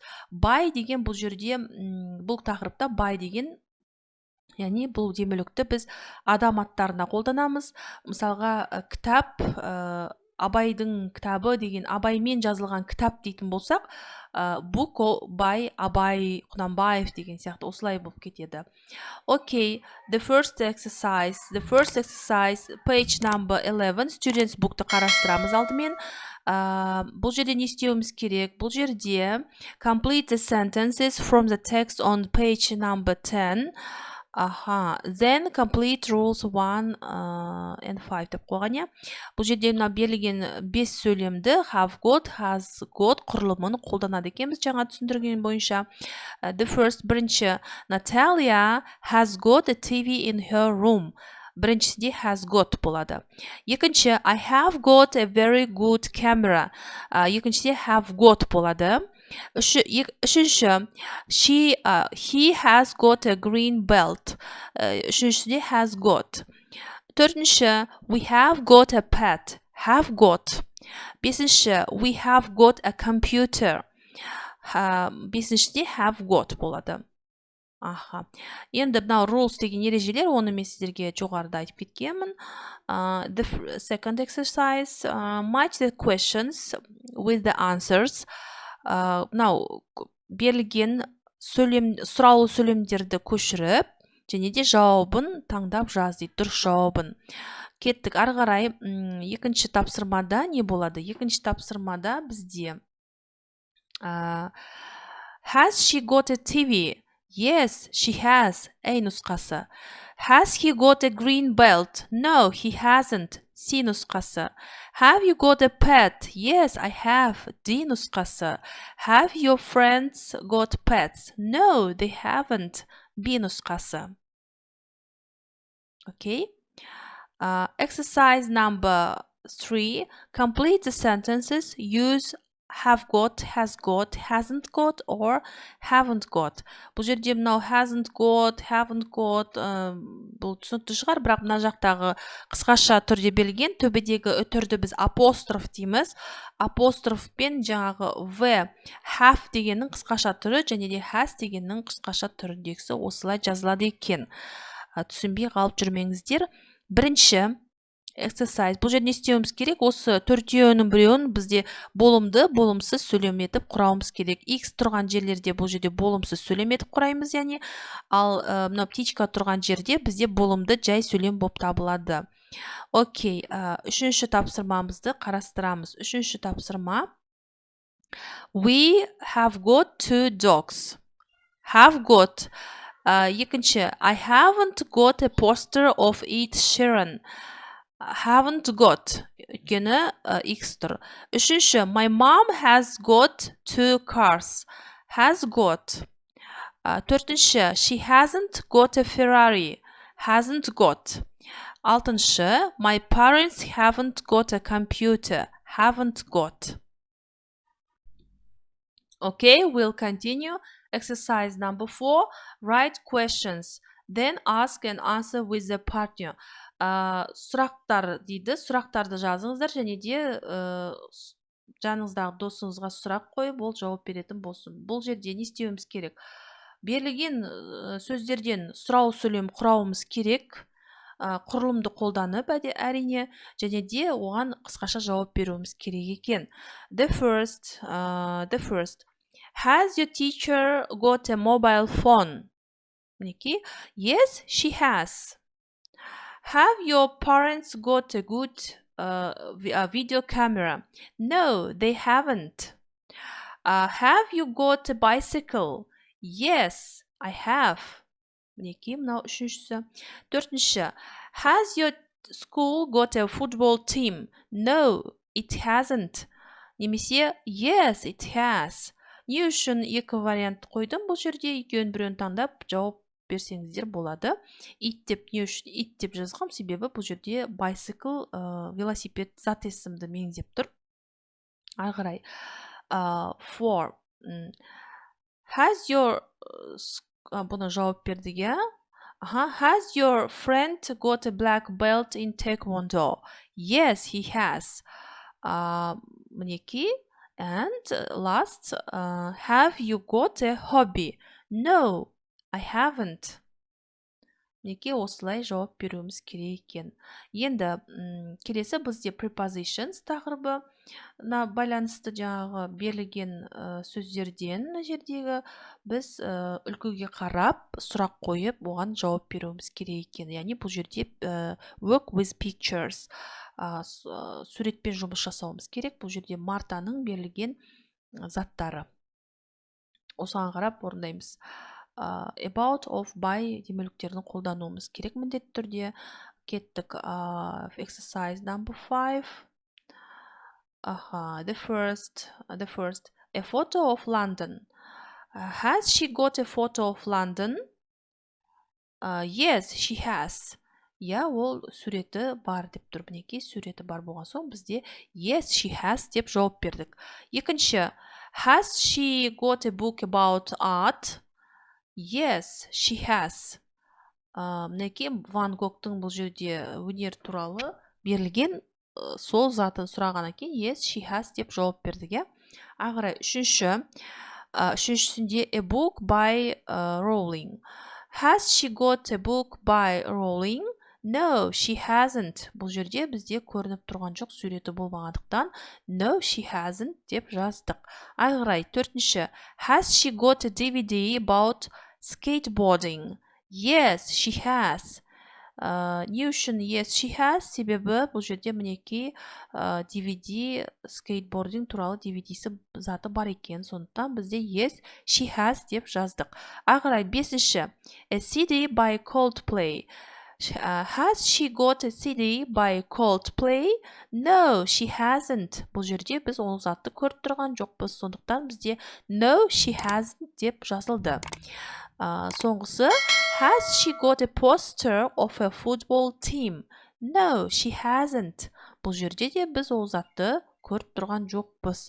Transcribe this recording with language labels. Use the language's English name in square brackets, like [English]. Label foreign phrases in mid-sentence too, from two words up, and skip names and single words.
[Kazakh] By деген бұл жерде, бұл тақырыпта by деген яғни бұл демеулікті біз адам аттарына қолданамыз. Мысалға кітап, Абайдың кітабы деген Абаймен жазылған кітап дейтін болсақ, [English] book by [Kazakh] Абай Құнанбаев деген сияқты осылай болып кетеді. Окей, [English] the first exercise, page number 11, students book'ты [Kazakh] қарастырамыз алдымен. Бұл жерде не істеуіміз керек? Бұл жерде [English] complete the sentences from the text on page number 10. Then complete rules 1 and 5 [Kazakh] деп қойған е. Бұл жерде берілген 5 сөйлемді [English] have got, has got [Kazakh] құрылымын қолданады екенбіз жаңа түсіндірген бойынша. [English] The first, бірінші, Natalia has got a TV in her room. [Kazakh] Біріншісінде [English] has got [Kazakh] болады. Екінші, [English] I have got a very good camera. [Kazakh] Екіншіде [English] have got [Kazakh] болады. Үшінші, [English] he has got a green belt. Үшіншіде has got. Төртінші, we have got a pet. Have got. Бесінші, we have got a computer. [Kazakh] Бесіншіде [English] have got [Kazakh] болады. Енді мынау rules деген ережелер, оны мен сіздерге жоғарыда айтып кеткенмін. [English] The second exercise, match the questions with the answers. [Kazakh] Мынау берілген сұраулы сөйлемдерді көшіріп, және де жауабын таңдап жаз дейді, дұрыс жауабын. Кеттік ары қарай. Екінші тапсырмада не болады? Екінші тапсырмада бізде [English] has she got a TV? Yes, she has. A нұсқасы. Has he got a green belt? No, he hasn't. C нұсқасы. Have you got a pet? Yes, I have. D нұсқасы. Have your friends got pets? No, they haven't. B нұсқасы. Okay. Exercise number 3. Complete the sentences. Use have got, has got, hasn't got, or haven't got. [Kazakh] Бұл жерде мынау [English] hasn't got, haven't got, [Kazakh] бұл түсінікті шығар, бірақ мына жақтағы қысқаша түрде берілген, төбедегі түрді біз апостроф дейміз. Апострофпен жаңағы v, have дегеннің қысқаша түрі, және де has дегеннің қысқаша түріндегісі осылай жазылады екен. Түсінбей қалып жүрмеңіздер. Бірінші exercise. Бұл жерде не істеуіміз керек? Осы төртеуінің біреуін бізде болымды, болымсыз сөйлем етіп құрауымыз керек. X тұрған жерлерде бұл жерде болымсыз сөйлем етіп құраймыз, яғни. Ал мына птичка тұрған жерде бізде болымды жай сөйлем болып табылады. Окей, үшінші тапсырмамызды қарастырамыз. Үшінші тапсырма. [English] We have got 2 dogs. Have got. Екінші, I haven't got a poster of Ed Sheeran. haven't got [Kazakh] өйткені x тұр. Үшінші, [English] my mom has got 2 cars. Has got. Төртінші, she hasn't got a Ferrari. Hasn't got. Алтыншы, my parents haven't got a computer. Haven't got. Okay, we'll continue. Exercise number 4. Write questions. Then ask and answer with the partner. [Kazakh] Сұрақтар дейді. Сұрақтарды жазыңыздар және де жаныңыздағы досыңызға сұрақ қойып, ол жауап беретін болсын. Бұл жерде не істеуіміз керек? Берілген сөздерден сұрау сөйлем құрауымыз керек. Құрылымды қолданып әрине, және де оған қысқаша жауап беруіміз керек екен. [English] The first. Has your teacher got a mobile phone? Мінекей, yes, she has. Have your parents got a good video camera? No, they haven't. Have you got a bicycle? Yes, I have. [Kazakh] Мінекей, мынау үшіншісі. Төртінші. [English] Has your school got a football team? No, it hasn't. Немесе, yes, it has. [Kazakh] Не үшін екі вариант қойдым? Бұл жерде екеуін біреуін таңдап жауап берсеңіздер болады. It деп не үшін it деп жазғам, себебі бұл жерде bicycle, велосипед зат есімді меңзеп тұр. Ары қарай. 4. [English] Has your [Kazakh] бұны жауап бердік, иә? [English] Has your friend got a black belt in taekwondo? Yes, he has. Мінекей. And last, have you got a hobby? No, I haven't. [Kazakh] Мінекей, осылай жауап беруіміз керек екен. Енді келесі бізде prepositions тақырыбы байланысты жаңағы берілген сөздерден жердегі біз үлгіге қарап сұрақ қойып оған жауап беруіміз керек екен. Яғни бұл жерде [English] work with pictures, [Kazakh] суретпен жұмыс жасауымыз керек. Бұл жерде Мартаның берілген заттары. Осыған қарап орындаймыз. [English] About of by [Kazakh] демеліктерін қолдануымыз керек міндетті түрде. [English] Кеттік. Exercise number 5. The first. A photo of London. Has she got a photo of London? Yes, she has. [Kazakh] Я, ол суреті бар деп тұр. Мінекей, суреті бар болған соң бізде [English] yes, she has [Kazakh] деп жауап бердік. Екінші. [English] Has she got a book about art? Yes, she has. [Kazakh] Мінекей, Ван Гогтың бұл жерде өнер туралы берілген сол затын сұрағаннан кейін [English] yes, she has [Kazakh] деп жауап бердік. Ағырай, үшіншісінде [English] a book by Rowling. Has she got a book by Rowling? No, she hasn't. [Kazakh] Бұл жерде бізде көрініп тұрған жоқ, суреті болмағандықтан [English] no, she hasn't [Kazakh] деп жаздық. Ағырай, төртінші. [English] Has she got a DVD about skateboarding? Yes, she has. [Kazakh] Не үшін [English] yes, she has? [Kazakh] Себебі бұл жерде мінекей DVD скейтбординг туралы DVD-сі заты бар екен. Сондықтан бізде [English] yes, she has [Kazakh] деп жаздық. Ағырай, бесінші. [English] A CD by Coldplay. Has she got a CD by Coldplay? No, she hasn't. [Kazakh] Бұл жерде біз ол затты көріп тұрған жоқпыз. Сондықтан бізде [English] no, she hasn't [Kazakh] деп жазылды. Соңғысы, [English] has she got a poster of a football team? No, she hasn't. [Kazakh] Бұл жерде де біз ол затты көріп тұрған жоқпыз.